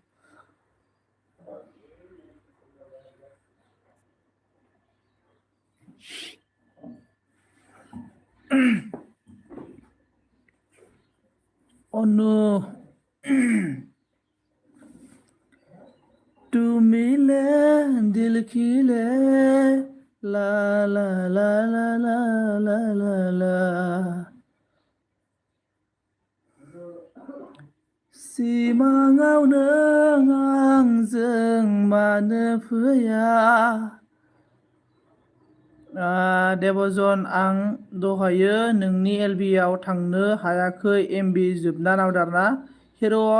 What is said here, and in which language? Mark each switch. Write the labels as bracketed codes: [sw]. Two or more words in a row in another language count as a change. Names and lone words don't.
[hi] अनु तू मिले दिल खिले ला ला ला ला ला ला ला ला [brx] सिमाङाव नों आंजों मानो फैया देबजन आं दहायो नोंनि एलबिआव थांनो हायाखै एमबि जोबना नावदारना हिर'आ